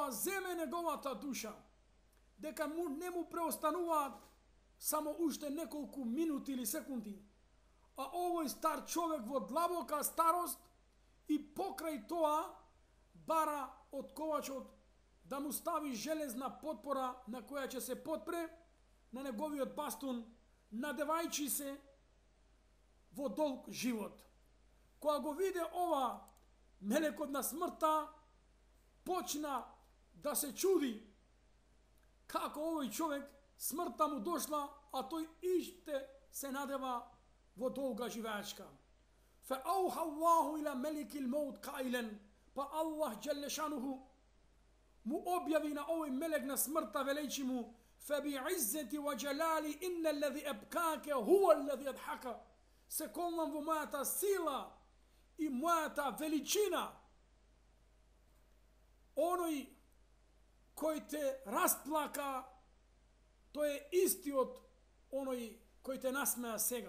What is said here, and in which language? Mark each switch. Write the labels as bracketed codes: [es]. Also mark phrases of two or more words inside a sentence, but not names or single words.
[mk] ја земе неговата душа, дека не му преостануваат само уште неколку минути или секунди, а овој стар човек во длабока старост и покрај тоа бара од ковачот да му стави железна потпора на која ќе се потпре на неговиот бастун, надевајќи се во долг живот. Кога го виде ова, мелекот на смртта почна да се чуди како овој човек смртта му дошла, а тој иште се надева во долга живеачка. [ar] فأوحى الله إلى ملك الموت قائلا, [mk] па Аллах Джелешануху му објави на овој мелек на смртта велејќи му: [ar] فبعزتي وجلالي إن الذي أبكاك هو الذي أضحكك. [mk] Се колнам во мојата сила и мојата величина, оној кој те расплака, тој е истиот оној кој те насмеа сега.